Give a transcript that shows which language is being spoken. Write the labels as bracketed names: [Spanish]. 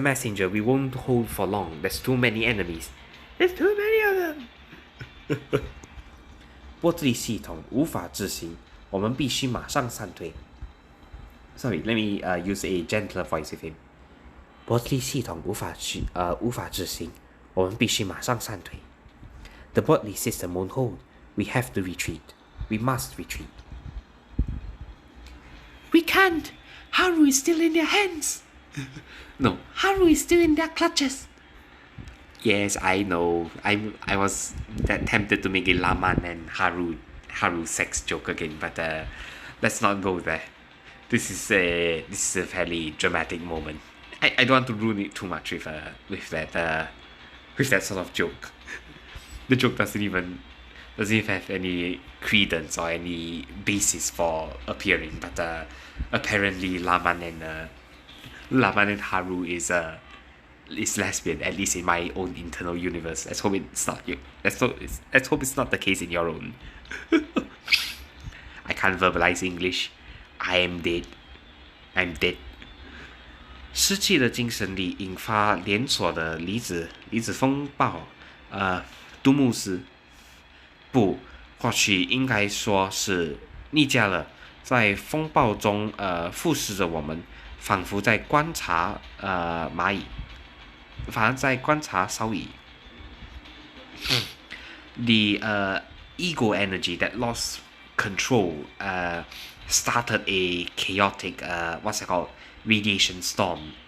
[English] Messenger, we won't hold for long. There's too many enemies. There's too many of them. [Chinese] 波特利系统无法执行，我们必须马上散退。 [English] Sorry, let me use a gentler voice with him. [Chinese] 波特利系统无法执行，我们必须马上散退。 [English] The Botley system won't hold. We have to retreat. We must retreat. We can't. Haru is still in their hands. No. Haru is still in their clutches. Yes, I know. I was tempted to make a Laman and Haru sex joke again, but let's not go there. This is a fairly dramatic moment. I don't want to ruin it too much with that sort of joke. The joke doesn't even have any credence or any basis for appearing, but apparently Laman and Haru is lesbian, at least in my own internal universe. Let's hope it's not you. Let's hope it's not the case in your own. I can't verbalize English. I am dead. I'm dead. [Chinese] 失去了精神力，引发连锁的离子风暴。杜牧斯，不，或许应该说是逆驾了，在风暴中俯视着我们，仿佛在观察蚂蚁，反而在观察烧蚁。 [English] The ego energy that lost control started a chaotic radiation storm.